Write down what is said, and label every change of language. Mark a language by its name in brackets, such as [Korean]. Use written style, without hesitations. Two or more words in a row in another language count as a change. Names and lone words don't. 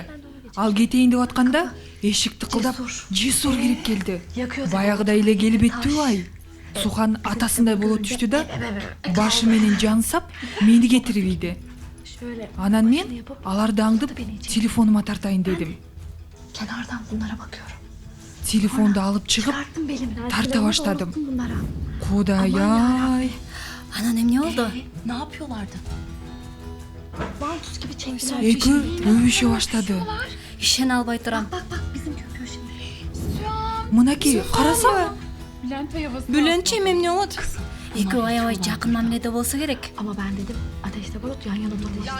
[Kyrgyz] Ал кетейин деп атканда, эшик тыкылдап, Жесур кирип келди. Баягыдай эле келип еттүбү? Сухан атасындай боло түштү да, башы менен жансап, мени кетирип ийди. Анан мен аларды аңдып, телефонума тартайын дедим. [Turkish] Kenardan bunlara bakıyorum. [Kyrgyz] Телефонду алып чыгып, тарта баштадым. Кудай-ай. Анан эмне болду? [Turkish] Ne yapıyorlardı? Vantuz gibi çektiler. [Kyrgyz] Экөө өбүшө баштады. Ишене албай турам. [Turkish] Bak bizim köpüğü şimdi. [Kyrgyz] Мынакей, карасаңбы? Бүлөнчү эмне болот? Экөө аябай жакын мамиледе болсо керек. [Turkish] Ama ben dedim ateşte barut yan yana ateş.